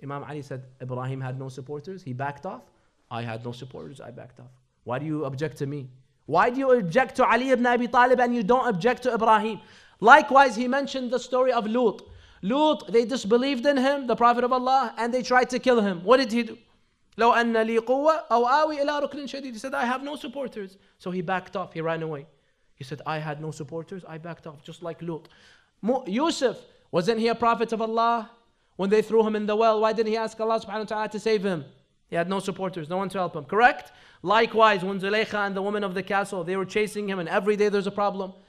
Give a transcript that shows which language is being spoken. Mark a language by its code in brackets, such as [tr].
[en] Imam Ali said, Ibrahim had no supporters. He backed off. I had no supporters. I backed off. Why do you object to me? Why do you object to Ali ibn Abi Talib and you don't object to Ibrahim? Likewise, he mentioned the story of Lut. Lut, they disbelieved in him, the Prophet of Allah, and they tried to kill him. What did he do? [ar] لو أن لي قوة أو آوي إلى ركن شديد. [en] He said, I have no supporters. So he backed off. He ran away. He said, I had no supporters. I backed off, just like Lut. Yusuf, wasn't he a prophet of Allah? When they threw him in the well, why didn't he ask Allah subhanahu wa ta'ala to save him? He had no supporters, no one to help him, correct? Likewise, when Zulaykha and the woman of the castle, they were chasing him and every day there's a problem.